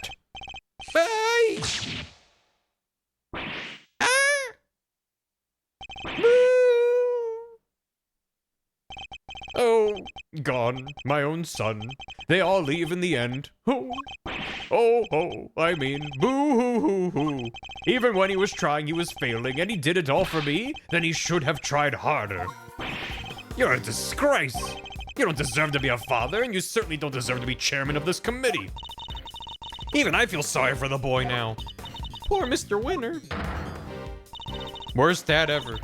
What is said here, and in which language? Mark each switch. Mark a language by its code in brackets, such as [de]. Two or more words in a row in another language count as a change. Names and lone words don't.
[en] Bye! Oh, gone, my own son. They all leave in the end. Oh, I mean, boo-hoo-hoo-hoo. Even when he was trying, he was failing, and he did it all for me, then he should have tried harder. You're a disgrace. You don't deserve to be a father, and you certainly don't deserve to be chairman of this committee. Even I feel sorry for the boy now. Poor Mr. Winter. Worst dad ever.